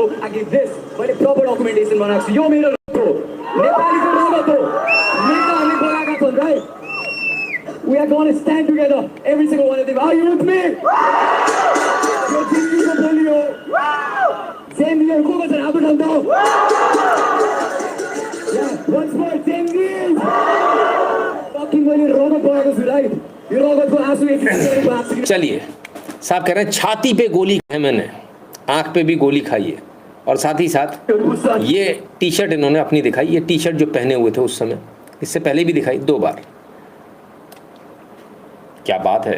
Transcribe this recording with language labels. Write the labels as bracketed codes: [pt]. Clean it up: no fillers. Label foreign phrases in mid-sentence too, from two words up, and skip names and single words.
[ne] आगे देश मैले [en] proper documentation [ne] बनाएको छु। यो मेरो रगत हो, नेपालीको रगत हो। नेताहरूले बोलाएका छन्, राइट? [en] We are going to stand together, every single one of them. Are you with me? [ne] यो जिन्दगीको बोली हो। जेनजीहरू को छन्? हात उठाउनु। [en] Once more, [ne] जेनजीज। fucking मैले रगत बनाएको छु, राइट? यो रगतको आँसु एक। [hi] चलिए, साहब कह रहे हैं छाती पे गोली है मैंने, आंख पे भी गोली खाई है। और साथ ही साथ ये टी शर्ट इन्होंने अपनी दिखाई। ये टी शर्ट जो पहने हुए थे उस समय, इससे पहले भी दिखाई 2 बार। क्या बात है।